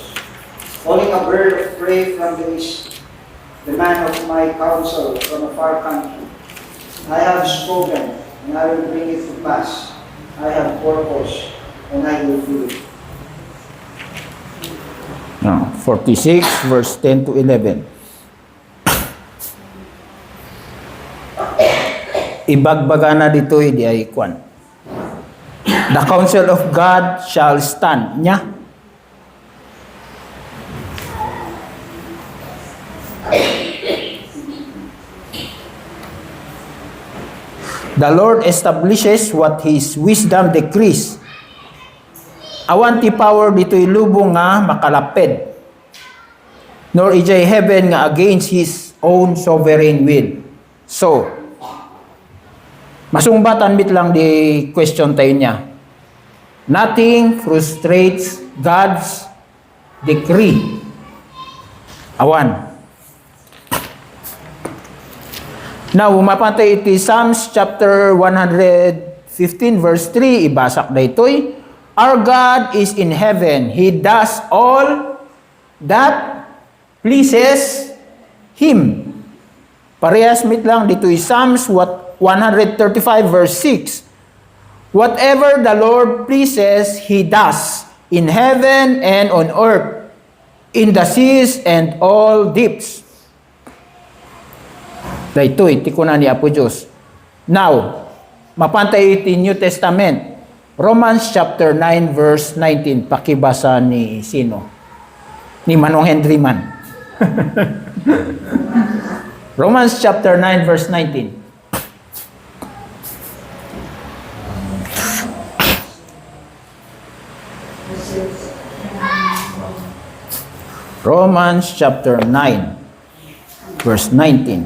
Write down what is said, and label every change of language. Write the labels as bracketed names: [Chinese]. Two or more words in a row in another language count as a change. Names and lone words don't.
[English] Calling a bird of prey from the east, the man of my counsel from a far country. I have spoken, and I will bring it to pass. I have purpose, and I will do it. No, 46 verse 10 to 11. [Iloko] Ibagbaga na dito di ay kwan. [English] The counsel of God shall stand. [Iloko] Nya? [English] The Lord establishes what His wisdom decrees. [Iloko] Awan ti power dito'y lubong nga makalaped. [English] Nor ijay heaven nga against His own sovereign will. [Iloko] So, masungbatan bit lang di question tayo niya. [English] Nothing frustrates God's decree. [Iloko] Awan. Now, mapantay iti Psalms chapter 115 verse 3, ibasak na ito'y, [English] Our God is in heaven. He does all that pleases Him. [Iloko] Parehas mit lang dito'y Psalms 135 verse 6. [English] Whatever the Lord pleases, He does, in heaven and on earth, in the seas and all deeps. [Iloko] Dahito, iti ko na ni Apo Diyos. Now, mapantay iti New Testament. Romans chapter 9 verse 19. Pakibasa ni sino? Ni Manong Henry man. Romans chapter 9 verse 19. Romans chapter 9 verse 19.